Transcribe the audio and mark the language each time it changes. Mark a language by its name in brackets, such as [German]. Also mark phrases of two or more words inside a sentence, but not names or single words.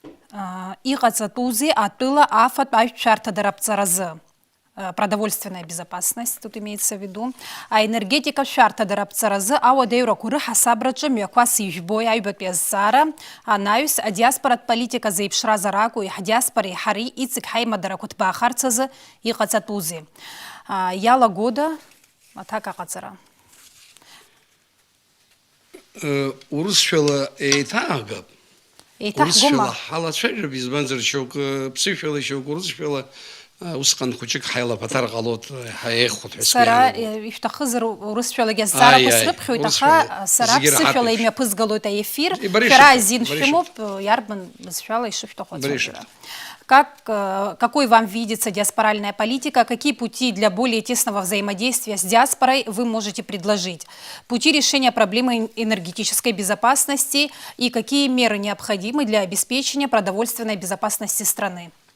[Abkhazian] иҟаҵатәузеи атәыла афатә ажәшәарҭа рапҵаразы. [Russian] Продовольственная безопасность, тут имеется в виду, [Abkhazian] а энергетика шәарҭа рапҵаразы ауадаҩрақәа рыҳасабраҿы мҩақәас ижәбои аҩбатәи азҵаара, анаҩс адиаспоратә политика зеиԥшраз акәу ҳдиаспореи ҳареи иҵегь ҳаимадарақәа ҭбаахарц азы иҟаҵатәузеи. Иалагода аҭак аҟаҵара. Урысшәала еиҭаагап. Еиҭаҳгома? Урысшәала ҳалацәажәап, избанзар шьоук ԥсышәала, шьоук урысшәала усҟан хәыҷык ҳаилаԥаҭар ҟалоит, ҳаиеихәоит ҳәа Сара ишәҭахызар урысшәалагьы азҵаарақәа срыԥхьоит, аха сара ԥсышәала имҩаԥызгалоит аефир, шәара азин шәымоуп, иарбан бызшәала ишышәҭаху ацәажәара. [Russian] Какой вам видится диаспоральная политика? Какие пути для более тесного взаимодействия с диаспорой вы можете предложить? Пути решения проблемы энергетической безопасности и какие меры необходимы для обеспечения продовольственной безопасности страны?